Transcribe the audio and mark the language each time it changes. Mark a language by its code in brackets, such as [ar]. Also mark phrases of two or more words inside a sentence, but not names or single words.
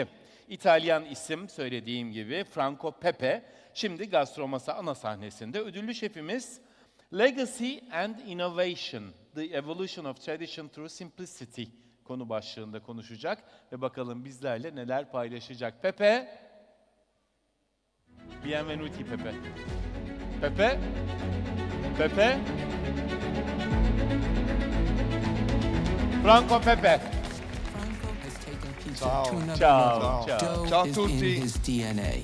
[tr] İtalyan isim, söylediğim gibi Franco Pepe. Şimdi Gastromasa ana sahnesinde. Ödüllü şefimiz [en] Legacy and Innovation, The Evolution of Tradition Through Simplicity [tr] konu başlığında konuşacak ve bakalım bizlerle neler paylaşacak. [it] Pepe, bienvenuti Pepe. Pepe, Pepe. Franco Pepe. Ciao. Ciao. Ciao a tutti. [en] In his DNA.